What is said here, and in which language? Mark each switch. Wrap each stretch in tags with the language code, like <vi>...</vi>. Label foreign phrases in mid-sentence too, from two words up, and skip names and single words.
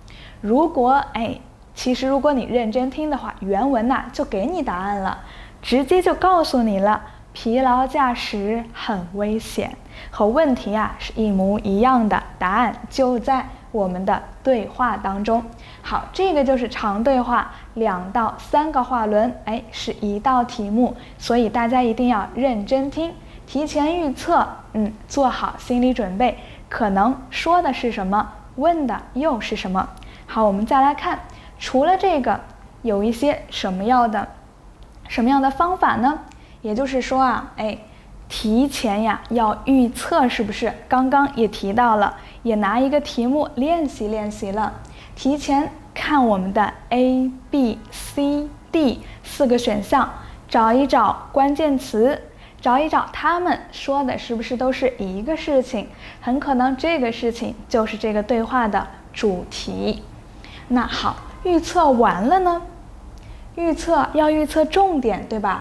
<zh>其實如果你認真聽的話，原文就給你答案了，直接就告訴你了，疲勞駕駛很危險，和問題是一模一樣的，答案就在我們的對話當中。好，這個就是長對話，2到3個話輪，是一道題目，所以大家一定要認真聽，提前預測，做好心理準備，可能說的是什麼，問的又是什麼。好，我們再來看，除了這個，有一些什麼樣的方法呢？也就是說提前要預測，是不是？剛剛也提到了，也拿一個題目練習了。提前看我們的 A、B、C、D 4個選項，找一找關鍵詞，找一找他們說的是不是都是一個事情，很可能這個事情就是這個對話的主題。那好，預測完了呢？要預測重點，對吧？</zh>